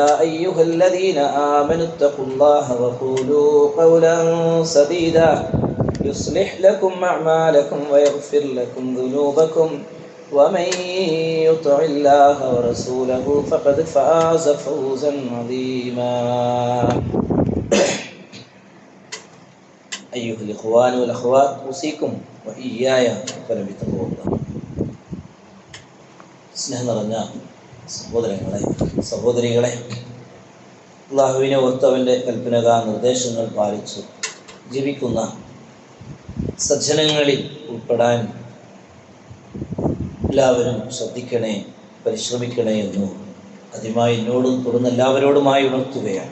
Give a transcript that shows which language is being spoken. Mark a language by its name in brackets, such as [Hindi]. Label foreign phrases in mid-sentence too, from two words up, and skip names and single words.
[Arabic] أيها الذين آمنوا اتقوا الله وقولوا قولا سديدا يصلح لكم أعمالكم ويغفر لكم ذنوبكم ومن يطع الله ورسوله فقد فاز فوزا عظيما أيها الإخوان والأخوات أوصيكم وإياي بتقوى الله. [Malayalam] സ്നേഹം നിറഞ്ഞ സഹോദരങ്ങളെ സഹോദരികളെ, അല്ലാഹുവിനെ ഓർത്ത് അവൻ്റെ കൽപ്പനക നിർദ്ദേശങ്ങൾ പാലിച്ച് ജീവിക്കുന്ന സജ്ജനങ്ങളിൽ ഉൾപ്പെടാൻ എല്ലാവരും ശ്രദ്ധിക്കണേ, പരിശ്രമിക്കണേ എന്ന് ആദ്യമായി എന്നോടും തുടർന്ന് എല്ലാവരോടുമായി ഉണർത്തുകയാണ്.